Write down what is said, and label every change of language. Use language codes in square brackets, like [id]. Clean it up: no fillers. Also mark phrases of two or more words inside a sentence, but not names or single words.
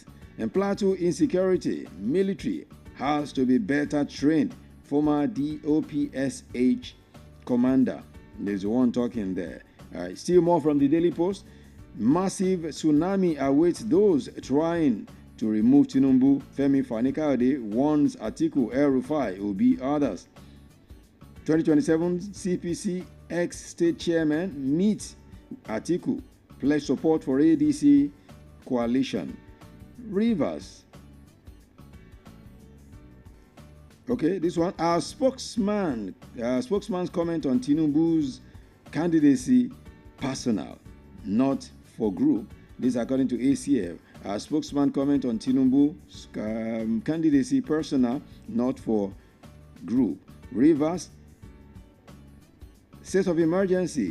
[en] And Plateau insecurity, military has to be better trained. Former DOPSH commander. There's one talking there. Still more from the Daily Post. Massive tsunami awaits those trying to remove Tinubu. Femi Fani-Kayode warns Atiku, El-Rufai, Obi, others. 2027 CPC ex-state chairman meets Atiku, pledge support for ADC coalition. Rivers. Okay, this one. Our spokesman's comment on Tinubu's candidacy personal, not for group. This according to ACF. Our spokesman comment on Tinubu's candidacy personal, not for group. Rivers. State of emergency.